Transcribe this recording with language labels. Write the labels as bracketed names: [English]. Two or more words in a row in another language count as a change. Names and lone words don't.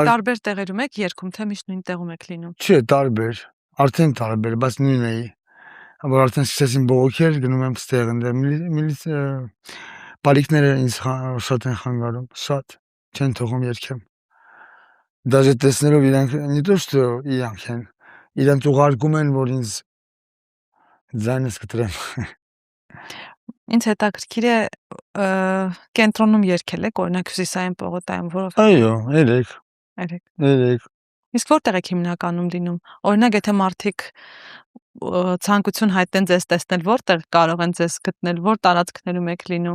[Armenian] Տարբեր տեղերում եք երգում, թե միշտ նույն տեղում եք լինում։ Չէ, տարբեր, արդեն տարբեր, բայց նույնն էի։ Որ արդեն սկսեցին բողոքել, գնում եմ ստեղ, այնտեղ պարիկները ինձ շատ են խանգարում, շատ չեն թողում երգեմ։ Դաժե տեսնելով իրանք, [Russian] не то что [Armenian] իրանք են, իրանք ուղարկում են, որ ինձ ձայնս կտրեմ։ Ինձ հետաքրքիր է կենտրոնում երգել եք, օրինակ Հյուսիսային պողոտայում, որով։ Այո, 3։ Իսկ որտեղ եք հիմնականում դինում։ Օրինակ, եթե մարդիկ ցանկություն հայտնեն ձեզ տեսնել, որտեղ կարող են ձեզ գտնել, որ տարածքներում եք լինում։